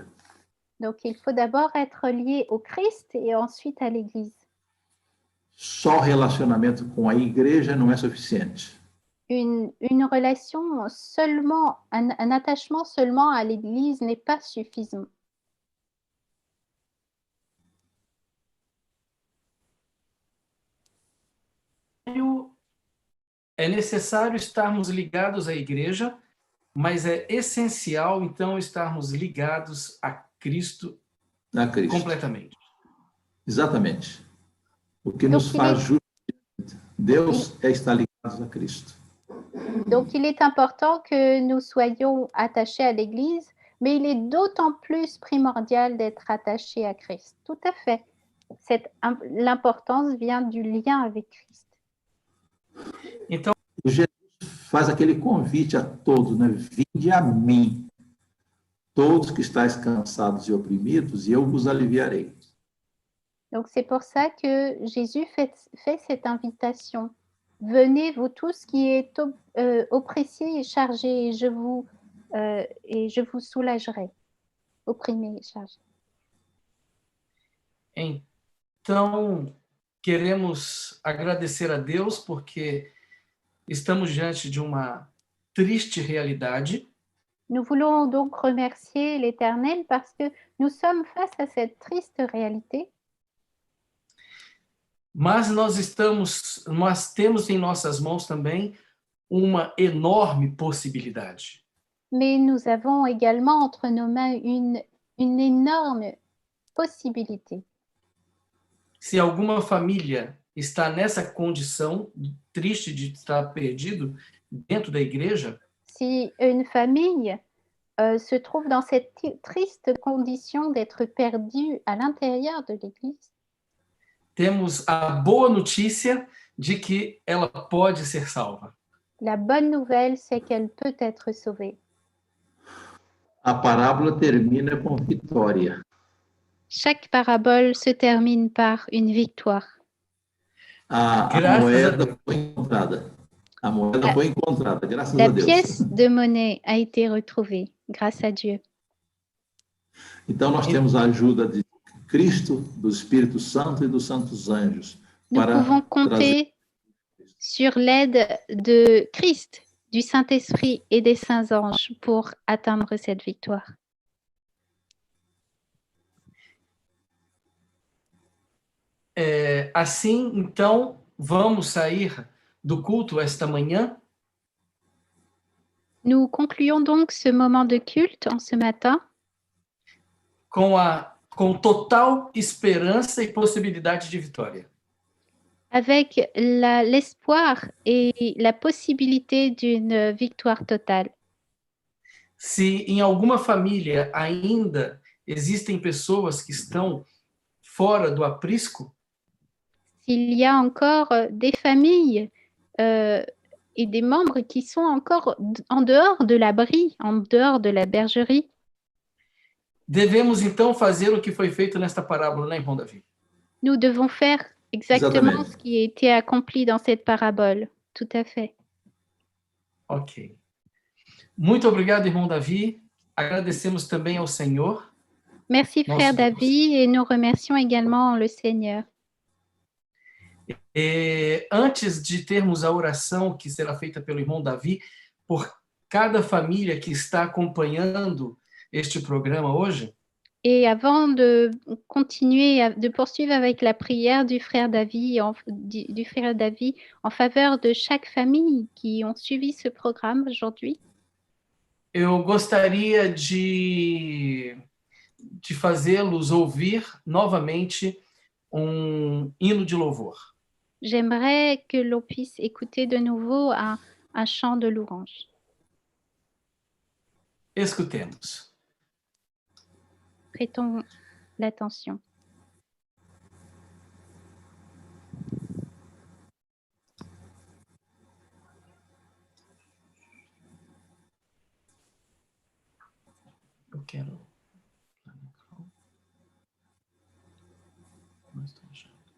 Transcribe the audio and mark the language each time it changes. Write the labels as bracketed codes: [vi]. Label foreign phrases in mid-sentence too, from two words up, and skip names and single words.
[fr] Donc, il faut d'abord être lié au Christ et ensuite à l'Église. [pt] Só relacionamento com a igreja não é suficiente. [fr] Une relation seulement, un attachement seulement à l'Église n'est pas suffisant. [pt] É necessário estarmos ligados à igreja, mas é essencial, então, estarmos ligados a Cristo, completamente. Exatamente. O que nos faz justos Deus é estar ligados a Cristo. [fr] Donc, il est important que nous soyons attachés à l'Église, mais il est d'autant plus primordial d'être attachés à Christ. Tout à fait. L'importance vient du lien avec Christ. [pt] Então, Jesus faz aquele convite a todos, né? Vinde a mim, todos que estáis cansados e oprimidos, e eu vos aliviarei. [fr] Donc, c'est pour ça que Jésus fait cette invitation. Venez, vous tous qui êtes oppressés et chargés, et je vous soulagerai. Opprimés et chargés. [pt] Então, queremos agradecer a Deus porque estamos diante de uma triste realidade. [fr] Nous voulons donc remercier l'Éternel parce que nous sommes face à cette triste réalité. [pt] Mas nós temos em nossas mãos também uma enorme possibilidade. [fr] Mais nous avons également entre nos mains une énorme possibilité. [pt] Se alguma família está nessa condição triste de estar perdido dentro da igreja, [fr] si une famille se trouve dans cette triste condition d'être perdue à l'intérieur de l'Église, [pt] temos a boa notícia de que ela pode ser salva. [fr] La bonne nouvelle, c'est qu'elle peut être sauvée. [pt] A parábola termina com vitória. [fr] Chaque parabole se termine par une victoire. [pt] A moeda foi encontrada. A moeda foi encontrada, graças a Deus. [fr] La pièce de monnaie a été retrouvée, grâce à Dieu. [pt] Então nós temos a ajuda de Cristo, do Espírito Santo e dos santos anjos. [fr] Nous pouvons compter sur l'aide de Christ, du Saint-Esprit et des saints anges pour atteindre cette victoire. [pt] Assim, então, vamos sair do culto esta manhã. [fr] Nous concluons donc ce moment de culte en ce matin [pt] com total esperança e possibilidade de vitória. [fr] avec l'espoir et la possibilité d'une victoire totale. [pt] Se em alguma família ainda existem pessoas que estão fora do aprisco, [fr] s'il y a encore des familles et des membres qui sont encore en dehors de l'abri, en dehors de la bergerie, [pt] devemos então fazer o que foi feito nesta parábola, né, irmão Davi? [fr] nous devons faire exactement ce qui a été accompli dans cette parabole. Tout à fait. Ok. [pt] Muito obrigado, irmão Davi. Agradecemos também ao Senhor. [fr] Merci, frère David, et nous remercions également le Seigneur. [pt] E antes de termos a oração que será feita pelo irmão Davi, por cada família que está acompanhando este programa hoje, [fr] Et avant de continuer, de poursuivre avec la prière du frère David en faveur de chaque famille qui ont suivi ce programme aujourd'hui, [pt] eu gostaria de fazê-los ouvir novamente hino de louvor. [fr] j'aimerais que l'on puisse écouter de nouveau un chant de louange. [pt] Escutemos. [fr] Prêtons l'attention. [pt] Eu quero. Não estou achando.